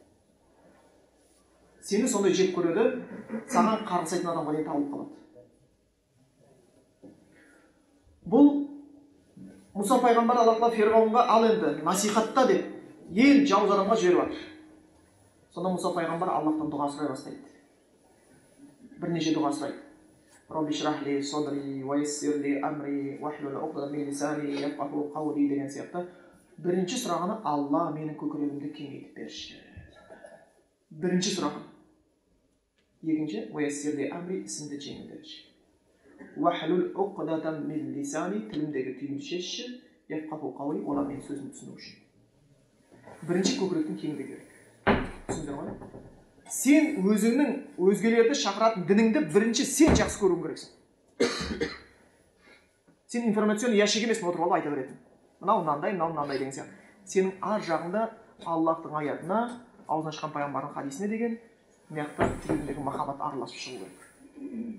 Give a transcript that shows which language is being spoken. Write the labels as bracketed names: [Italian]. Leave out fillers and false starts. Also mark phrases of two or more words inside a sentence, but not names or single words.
[Kazakh] Сені сондай жеп көреді, саған қарғысайтын адамға дейін табылып қалады. Бұл Мұса пайғамбар Аллах тағала Фирғауынға ал енді насихатта деп ел жауыз адамға жіберіп жатыр. Сонда Мұса пайғамбар Аллахтан дұға сұрай бастайды. Бірнеше дұға сұрайды. [Arabic] رب اشرح لي صدري ويسر لي أمري واحلل عقدة من لساني يفقهوا قولي [Kazakh] деген сияқты. Бірінші сұрағаны Алла менің көкірегімді кеңейтіп берші. Бірінші сұрағы. Екінші [Arabic] ويسر لي أمري [Kazakh] ісімді жеңілдетші. [Arabic] واحلل عقدة من لساني [Kazakh] тілімдегі түйінді шешші. [Arabic] يفقهوا قولي [Kazakh] олар менің сөзімді түсіну үшін. Бірінші көкіректің кеңдігі керек. Түсіндіңдер ме? Сен өзіңнің өзгелерді шақыратын дініңді бірінші сен жақсы көруің керексің. Сен информацион ящик емессің, отырып алып айта беретін. Мынау мынандай деген сияқты. Сенің ар жағында Аллахтың аятына, аузынан шыққан пайғамбардың хадисіне деген мияқта жүрегіндегі махаббат араласып шығу керек.